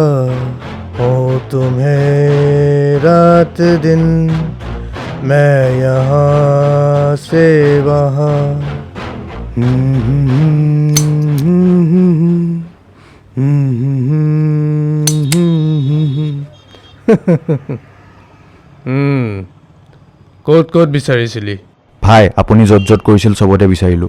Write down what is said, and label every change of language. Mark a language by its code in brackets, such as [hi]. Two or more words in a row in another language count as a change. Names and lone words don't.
[hi] हूँ तुम्हें रात दिन मैं यहाँ से वहाँ [as] ক'ত ক'ত বিচাৰিছিলি ভাই আপুনি য'ত য'ত কৈছিল চবতে বিচাৰিলোঁ